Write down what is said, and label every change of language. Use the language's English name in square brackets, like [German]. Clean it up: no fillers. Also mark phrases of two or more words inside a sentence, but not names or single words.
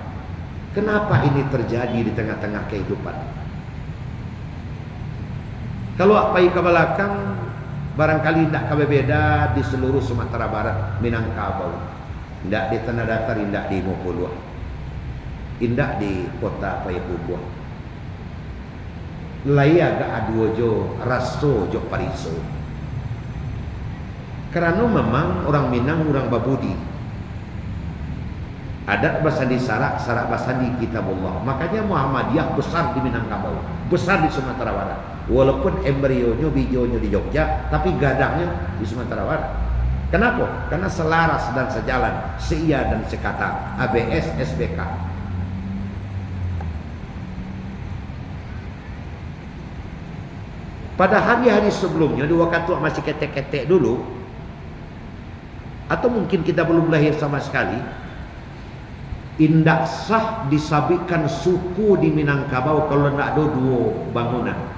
[Indonesian] Kenapa ini terjadi di tengah-tengah kehidupan? Kalau apa ke belakang, barangkali tidak berbeda di seluruh Sumatera Barat, Minangkabau. Tidak di Tanah Datar, tidak di Mopuluah. Tidak di kota Payakumbuh. [Minangkabau] Lai agak aduo jo raso jo pariso. [Indonesian] Karena memang orang Minang, orang Babudi. [Minangkabau] Adat basandi sarak, sarak basandi kitabullah. [Indonesian] Makanya Muhammadiyah besar di Minangkabau, besar di Sumatera Barat. Walaupun embrionya, bijonya di Jogja, tapi gadangnya di Sumatera Barat. Kenapa? Karena selaras dan sejalan, seia dan sekata, ABS SBK. Pada hari-hari sebelumnya, di waktu masih ketek-ketek dulu, atau mungkin kita belum lahir sama sekali, [Minangkabau] indak sah disabitkan [Indonesian] suku di Minangkabau kalau tidak ada 2 bangunan.